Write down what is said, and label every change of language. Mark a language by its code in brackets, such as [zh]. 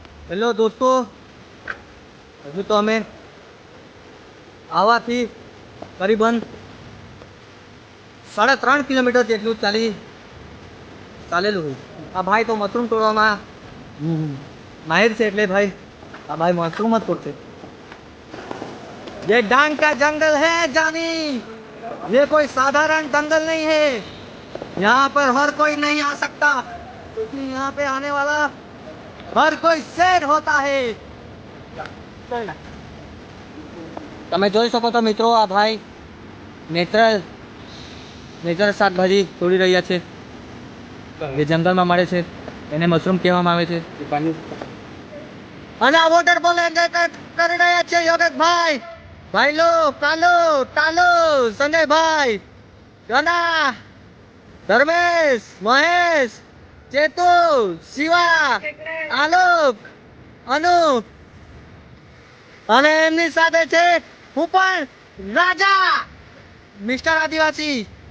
[gu] Hello દોસ્તો, હજુ તો અમે આવાથી કરીબન 3.5 કિલોમીટર જેટલું ચાલેલું હોય. આ ભાઈ તો મશરૂમ તોડવામાં માહિર છે, એટલે ભાઈ આ ભાઈ મશરૂમ જ તોડશે. [hi] ये डांग का जंगल है जानी, ये कोई साधारण जंगल नहीं है. यहाँ पर हर कोई नहीं आ सकता, क्योंकि यहाँ पे आने वाला हर कोई शेर होता है. [gu] તમે જોઈ શકો છો મિત્રો, આ ભાઈ નેચરલ શાકભાજી તોડી રહ્યા છે જે જંગલમાં મળે છે. એને મશરૂમ કહેવામાં આવે છે. અને આ વોટરફોલ એન્જોય કરી રહ્યા છે યોગેશભાઈ, ભાઈલો, કાલો, ટાલો, સંજયભાઈ, ગના, ધર્મેશ, મહેશ, ચેતુ, શિવા, આલોક, અનુપ અને એમની સાથે છે હું પણ રાજા મિસ્ટર આદિવાસી.